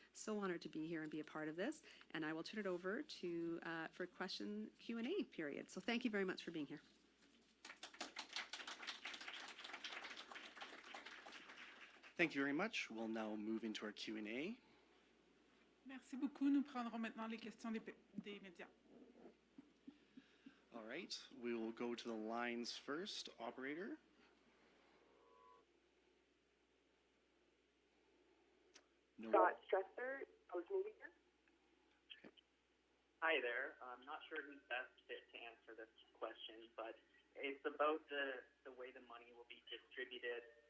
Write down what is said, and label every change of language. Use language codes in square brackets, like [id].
[en] So honored to be here and be a part of this, and I will turn it over to for question Q&A period. So thank you very much for being here. Thank you very much. We'll now move into our Q&A. [fr] Merci beaucoup. Nous prendrons maintenant les questions des médias. [en] All right, we will go to the lines first. Operator. No. Scott Stresser, Post Media. Okay. Hi there. I'm not sure who's best fit to answer this question, but it's about the way the money will be distributed.